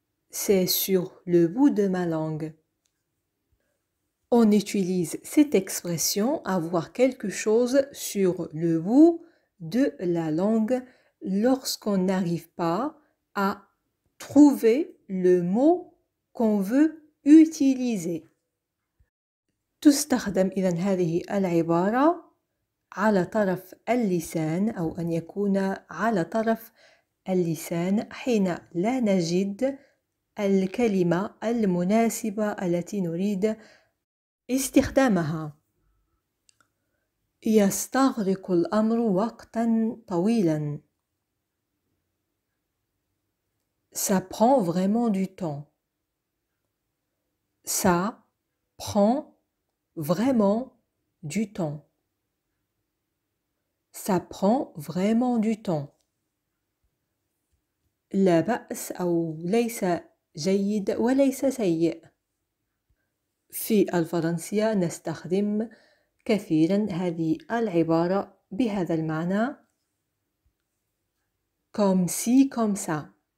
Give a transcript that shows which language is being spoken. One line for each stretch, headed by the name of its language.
French: C'est sur le bout de ma langue. On utilise cette expression avoir quelque chose sur le bout de la langue lorsqu'on n'arrive pas à trouver le mot qu'on veut utiliser.
Arabic: تستخدم إذن هذه العبارة على طرف اللسان أو أن يكون على طرف اللسان حين لا نجد الكلمة المناسبة التي نريد استخدامها. يستغرق الأمر وقتا طويلا.
French: Ça prend vraiment du temps. Ça prend vraiment du temps. Ça prend vraiment du temps.
Arabic: لا بأس أو ليس جيد وليس سيء. في الفرنسية نستخدم كثيرا هذه العبارة بهذا المعنى
French: comme si, comme ça.